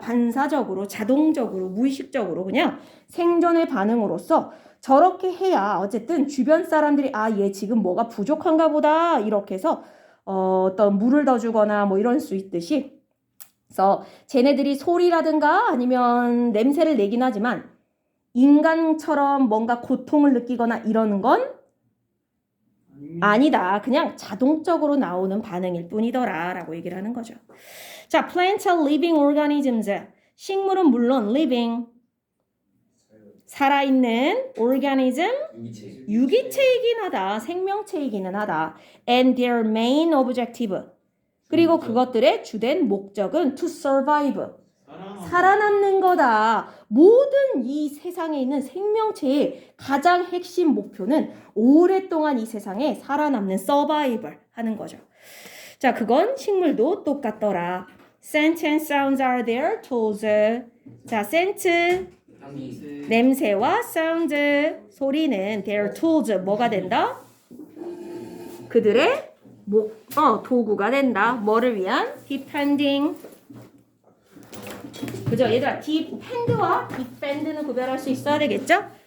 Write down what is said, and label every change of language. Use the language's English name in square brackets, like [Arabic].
[Korean] 반사적으로 자동적으로 무의식적으로 그냥 생존의 반응으로서 저렇게 해야 어쨌든 주변 사람들이 아 얘 지금 뭐가 부족한가 보다 이렇게 해서 어떤 물을 더 주거나 뭐 이럴 수 있듯이 그래서 쟤네들이 소리라든가 아니면 냄새를 내긴 하지만 인간처럼 뭔가 고통을 느끼거나 이러는 건 아니다. 그냥 자동적으로 나오는 반응일 뿐이더라 라고 얘기를 하는 거죠. [English] 자, plant are living organisms. [Korean] 식물은 물론 living 살아있는 organism 유기체. 유기체이긴 하다. 생명체이기는 하다. [English] And their main objective [Korean] 그리고 그것들의 주된 목적은 [English] to survive [Korean] 살아남는 거다. 모든 이 세상에 있는 생명체의 가장 핵심 목표는 오랫동안 이 세상에 살아남는 survival 하는 거죠. 자, 그건 식물도 똑같더라. [English] Scent and sounds are their tools. [Korean] 자, scent 향기. 냄새와 sound 소리는 [English] their tools [Korean] 뭐가 된다? 그들의 도구가 된다. 뭐를 위한? Depending 그죠? 얘들아 defend와 defend는 구별할 수 있어야 되겠죠?